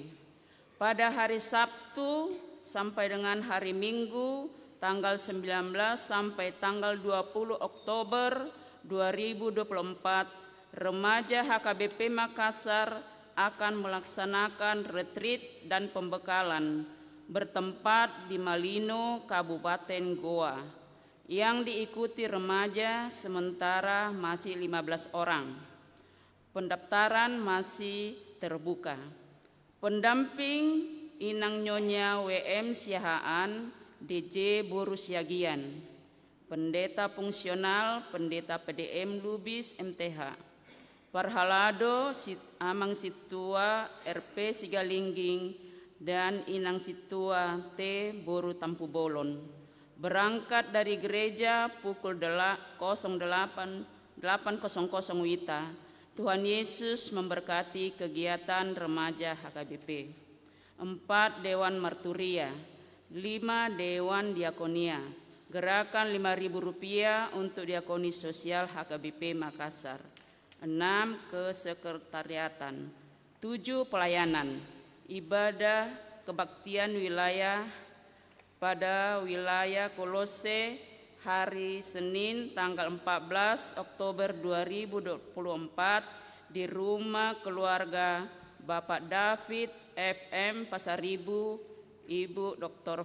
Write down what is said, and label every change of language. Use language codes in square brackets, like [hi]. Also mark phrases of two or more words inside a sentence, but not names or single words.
[id] Pada hari Sabtu sampai dengan hari Minggu tanggal 19 sampai tanggal 20 Oktober 2024, remaja HKBP Makassar akan melaksanakan retreat dan pembekalan bertempat di Malino, Kabupaten Goa, yang diikuti remaja sementara masih 15 orang. Pendaftaran masih terbuka. Pendamping Inang Nyonya WM Siahaan DJ Boru Siagian, pendeta fungsional, pendeta PDM Lubis MTH, Parhalado Amang Situa RP Sigalingging, dan Inang Situa T Boru Tampu Bolon. Berangkat dari gereja pukul 08.00 WITA. Tuhan Yesus memberkati kegiatan remaja HKBP. 4. Dewan Marturia. 5. Dewan Diakonia. Gerakan Rp5.000 untuk diakoni sosial HKBP Makassar. 6. Kesekretariatan. 7. Pelayanan. Ibadah kebaktian wilayah pada wilayah Kolose hari Senin tanggal 14 Oktober 2024 di rumah keluarga Bapak David FM Pasaribu, Ibu Dr.